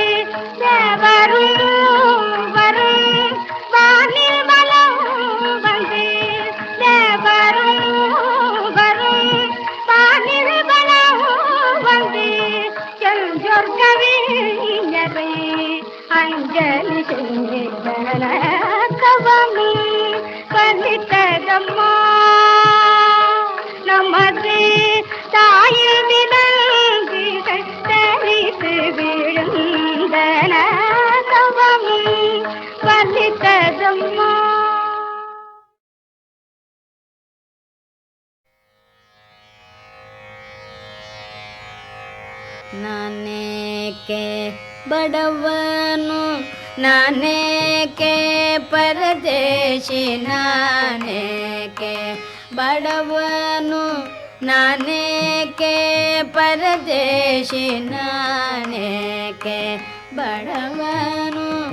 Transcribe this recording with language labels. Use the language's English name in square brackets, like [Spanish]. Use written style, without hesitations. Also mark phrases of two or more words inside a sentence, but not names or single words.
[Tamil] தேவரும் வரும் வானில் வலம் வந்து தேவரும் வரும் வானில் வலம் வந்து செஞ்சொற் கவிஞரை அஞ்சலி செய்தன கவமும் பலித்ததம்மா நமது தாயில் விலங்குகள் தரித்து விழுந்தன கவமும் பலித்ததம்மா [Kannada] ನಾನೇಕೆ ಬಡವನು ನಾನೇಕೆ ಪರದೇಶಿ ನಾನೇಕೆ ಬಡವನು ನಾನೇಕೆ ಪರದೇಶಿ ನಾನೇಕೆ ಬಡವನು